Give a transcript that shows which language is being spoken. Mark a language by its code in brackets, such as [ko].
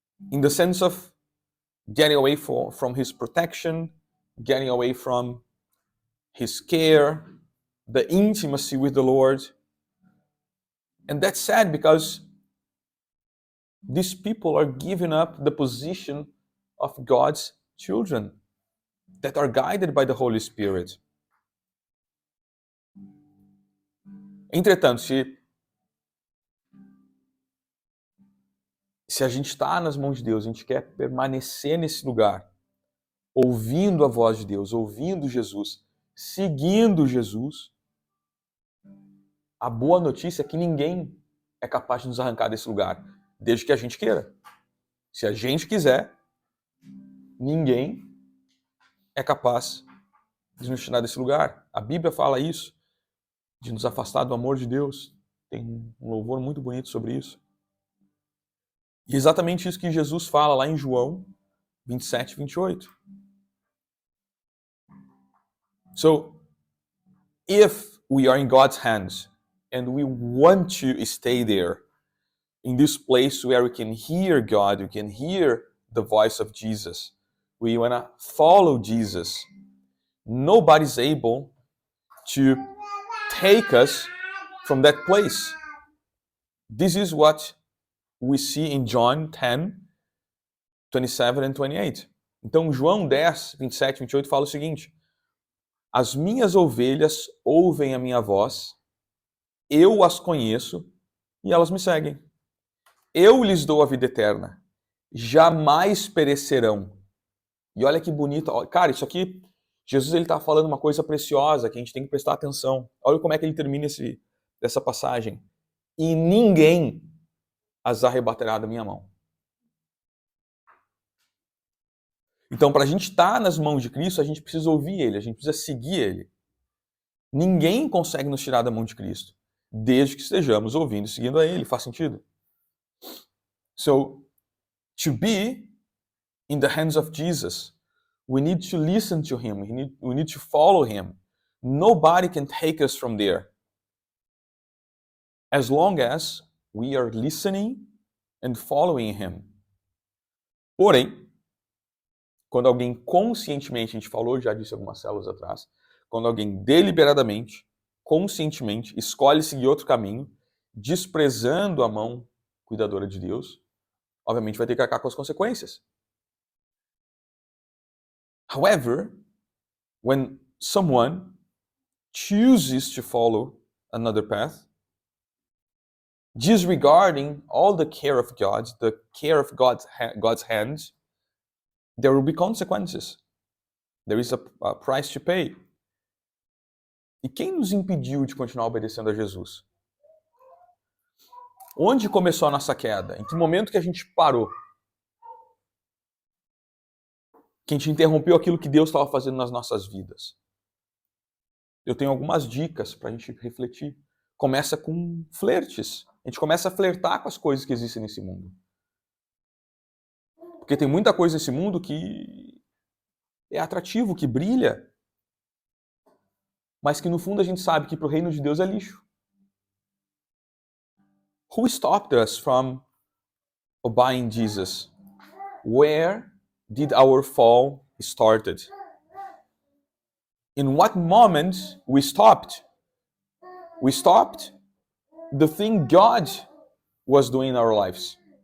[en] In the sense of getting away from His protection, getting away from His care, the intimacy with the Lord. And that's sad because these people are giving up the position of God's children that are guided by the Holy Spirit. [pt] Entretanto, se a gente está nas mãos de Deus, a gente quer permanecer nesse lugar, ouvindo a voz de Deus, ouvindo Jesus, seguindo Jesus, a boa notícia é que ninguém é capaz de nos arrancar desse lugar, desde que a gente queira. Se a gente quiser, ninguém é capaz de nos tirar desse lugar. A Bíblia fala isso, de nos afastar do amor de Deus. Tem um louvor muito bonito sobre isso. E exatamente isso que Jesus fala lá em João 27, 28. [en] So, if we are in God's hands and we want to stay there, in this place where we can hear God, we can hear the voice of Jesus, we want to follow Jesus, nobody's able to take us from that place. This is what we see in John 10, 27 and 28. [pt] Então, João 10, 27 e 28 fala o seguinte: as minhas ovelhas ouvem a minha voz, eu as conheço e elas me seguem. Eu lhes dou a vida eterna, jamais perecerão. E olha que bonito. Cara, isso aqui, Jesus ele está falando uma coisa preciosa que a gente tem que prestar atenção. Olha como é que ele termina essa passagem. E ninguém as arrebatará da minha mão. Então, para a gente estar nas mãos de Cristo, a gente precisa ouvir Ele, a gente precisa seguir Ele. Ninguém consegue nos tirar da mão de Cristo, desde que estejamos ouvindo e seguindo a Ele. Faz sentido? [en] So, to be in the hands of Jesus, we need to listen to Him, we need to follow Him. Nobody can take us from there. As long as we are listening and following Him. [pt] Porém, quando alguém conscientemente, a gente falou, já disse algumas células atrás, quando alguém deliberadamente, conscientemente, escolhe seguir outro caminho, desprezando a mão cuidadora de Deus, obviamente vai ter que arcar com as consequências. [en] However, when someone chooses to follow another path, disregarding all the care of God, the care of God's hands, there will be consequences. There is a price to pay. [pt] E quem nos impediu de continuar obedecendo a Jesus? Onde começou a nossa queda? Em que momento que a gente parou? Que a gente interrompeu aquilo que Deus estava fazendo nas nossas vidas? Eu tenho algumas dicas para a gente refletir. Começa com flertes. A gente começa a flertar com as coisas que existem nesse mundo. Porque tem muita coisa nesse mundo que é atrativo, que brilha, mas que no fundo a gente sabe que para o reino de Deus é lixo. [en] Who stopped us from obeying Jesus? Where did our fall started? In what moment we stopped? We stopped the thing God was doing in our lives.